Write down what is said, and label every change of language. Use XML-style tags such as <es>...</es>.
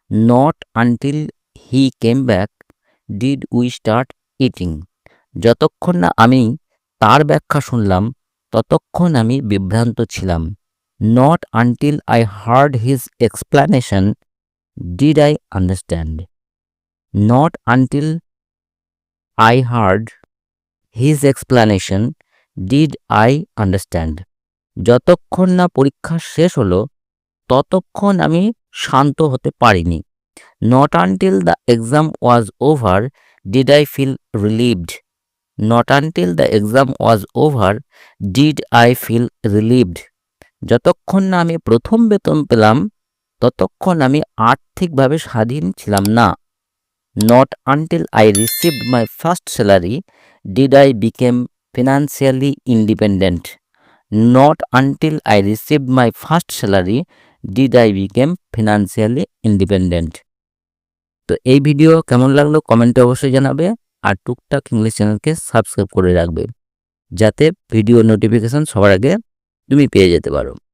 <en>Not until he came back did we start eating.</en> <bn>যতক্ষণ না আমি তার ব্যাখ্যা শুনলাম ততক্ষণ আমি বিভ্রান্ত ছিলাম।</bn> <en>Not until I heard his explanation did I understand. Not until I heard his explanation did I understand.</en> <bn>যতক্ষণ না পরীক্ষা শেষ হলো ততক্ষণ আমি শান্ত হতে পারিনি।</bn> <en>Not until the exam was over did I feel relieved. Not until the exam was over did I feel relieved.</en> <bn>যতক্ষণ না আমি প্রথম বেতন পেলাম ততক্ষণ আমি আর্থিকভাবে স্বাধীন ছিলাম না।</bn> <en>Not until I received my first salary did I become financially independent. Not until I received my first salary did I become financially independent.</en> <bn>তো এই ভিডিও কেমন লাগলো কমেন্টে অবশ্যই জানাবে, আর টুকটাক ইংলিশ চ্যানেলকে সাবস্ক্রাইব করে রাখবে যাতে ভিডিও নোটিফিকেশন সবার আগে তুমি পেয়ে যেতে পারো।</bn>